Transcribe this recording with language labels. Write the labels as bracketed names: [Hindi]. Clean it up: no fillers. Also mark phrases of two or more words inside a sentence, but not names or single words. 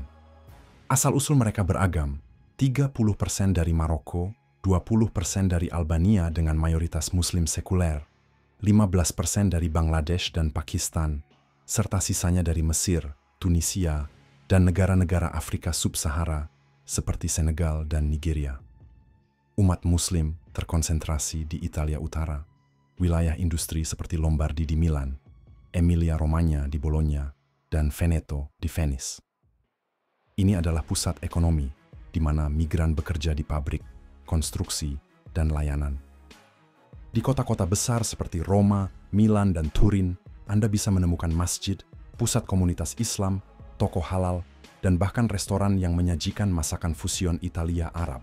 [Indonesian] Asal-usul mereka beragam, 30% dari Maroko, 20% dari Albania dengan mayoritas Muslim sekuler, 15% dari Bangladesh dan Pakistan, serta sisanya dari Mesir, Tunisia, dan negara-negara Afrika Sub-Sahara seperti Senegal dan Nigeria. Umat Muslim terkonsentrasi di Italia Utara, wilayah industri seperti Lombardi di Milan, Emilia-Romagna di Bologna, dan Veneto di Venice. Ini adalah pusat ekonomi di mana migran bekerja di pabrik, konstruksi, dan layanan. Di kota-kota besar seperti Roma, Milan, dan Turin, Anda bisa menemukan masjid, pusat komunitas Islam, toko halal, dan bahkan restoran yang menyajikan masakan fusion Italia Arab.